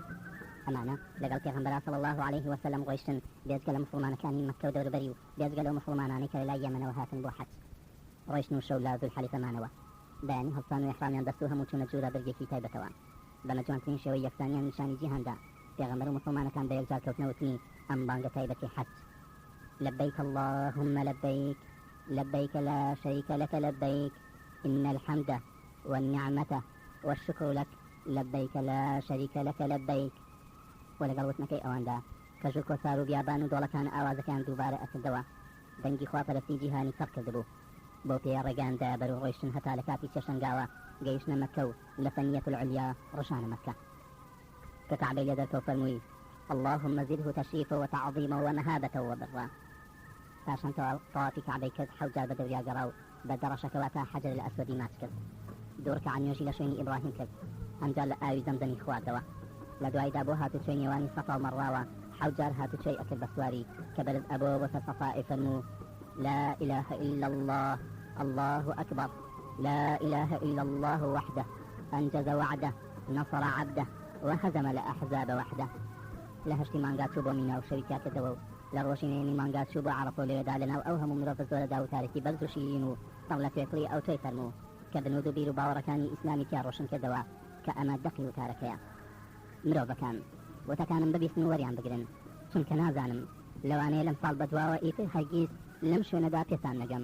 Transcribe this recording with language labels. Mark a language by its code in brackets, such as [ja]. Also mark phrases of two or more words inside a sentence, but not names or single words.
[ckb] ئەمانە لەگەڵ پێغەمبەر [ar] صلی الله عليه وسلم [ckb] ڕۆیشتن بێجگە لە مسلمانەکانی مەککە و دەوروبەری و بێجگە لەو مسلمانانی کە لەلای یەمەنەوە هاتن بۆ حەج. ڕۆیشتن و شەو لە زولحەلیفەمانەوە بەیانی هەڵسان و ئیحرامیان دەست و هەموو چوونە جوورە بەرگێکی تایبەتەوە. بە مەجوانترین شێوەی یەکسانیان نیشانی جیهاندا پێغەمبەر و مسلمانەکان بە یەکجار کەوتنەوتنی ئەم بانگە تایبەتی حەج: [ar] لبيك اللهم لبيك لبيك لا شريك لك لبيك إن الحمد والنعمة والشكر لك لبيك لا شريك لك لبيك. [ckb] ولەگەڵ وتنەکەی ئەواندا کە ژوور کۆسار و بیابان و دۆڵەکان ئاوازەکان دووبارە ئەکردەوە دەنگی خواپەرستی جیهانی تەڕ کردبوو بۆ پێی ڕێگاندا بەرەو ڕۆیشتن هەتا لە کاتی چێشەنگاوە گەیشتنە مەککە و لە ثەنیەة العولیا ڕۆژانە مەککە کە کەعبەی لێ دەرکەوت فەرمووی: [ar] اللهم زده تشريفا وتعظيما ومهابة وبرا. [ckb] پاشان تەوافی کەعبەی کرد حەوت جار بە دەوریا گەڕا و بە دەڕەشەکەواتە حەجەر الئەسوەدی ماچ کرد. دوو ڕەکەعە نوێژی لە شوێنی ئیبراهیم کرد، ئەمجار لە ئاوی زەمزەمی خواردەوە. لە دوایدا بۆ هاتوچۆی نێوانی سەفا و مەڕواوە حەوت جار هاتوچۆی ئەکرد بە سواری کە بەرز ئەبەوە بۆتە سەفا فەرموو: [ar] لا إله إلا الله الله أكبر لا إله إلا الله وحده أنجز وعده نصر عبده وهزم الأحزاب وحده. [ckb] لە هەشتی مانگات چوو بۆ مینا و شەوی تیا کردەوە و لە ڕۆژینەیەمی مانگات چوو بۆ عەرەفە و لەوێدا لەناو ئەو هەموو مرۆڤ زۆرەدا و تارێکی بەرز و شیرین و تەڵ لە توێکڵی ئەو تۆی فەرموو کە بنود و بیر و باوەڕەکانی ئیسلامی تیا ڕۆشن کردەوە کە ئەمە دەقی و تارەکەیە. مرۆڤەکان وتەکانم ببیستن و وەریان بگرن چونکە نازانم لەوانەیە لەم ساڵ بەدواوە ئیتر هەرگیز لەم شوێنەدا پێتان نەگەم.